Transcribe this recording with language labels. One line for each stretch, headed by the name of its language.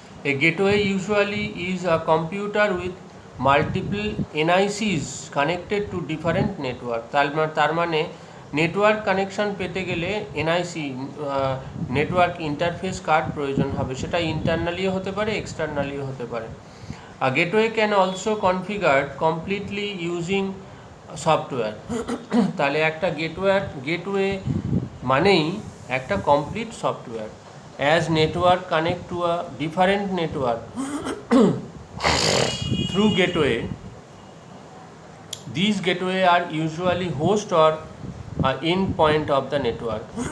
English: A gateway usually is a computer with multiple NICs connected to different network.
Bangla: তার মানে network connection পেতে গেলে NIC network interface card প্রয়োজন হবে, সেটা ইন্টারনালিও হতে পারে এক্সটার্নালিও হতে পারে।
English: A gateway can also configured completely using software.
Bangla: তাহলে একটা গেটওয়ে মানেই একটা complete software.
English: As network connect to a different network through gateway, these gateway are usually host or end point of the network.